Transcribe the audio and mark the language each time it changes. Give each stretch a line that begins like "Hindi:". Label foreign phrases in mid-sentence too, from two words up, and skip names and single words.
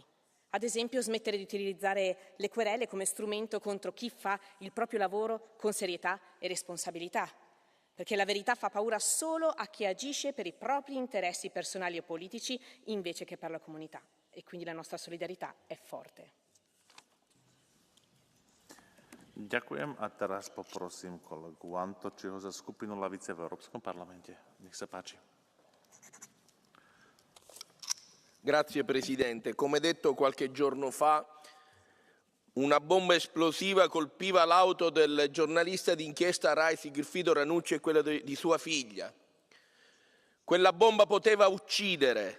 Italian: Ad esempio, smettere di utilizzare le querele come strumento contro chi fa il proprio lavoro con serietà e responsabilità, perché la verità fa paura solo a chi agisce per i propri interessi personali o politici invece che per la comunità. E quindi la nostra solidarietà è forte.
Slovak: Ďakujem a teraz poprosím kolegu Antočiho za skupinu Lavice v Európskom parlamente. Nech sa páči.
Italian: Grazie Presidente. Come detto qualche giorno fa, una bomba esplosiva colpiva l'auto del giornalista d'inchiesta Rai Sigfrido Ranucci e quella di sua figlia. Quella bomba poteva uccidere.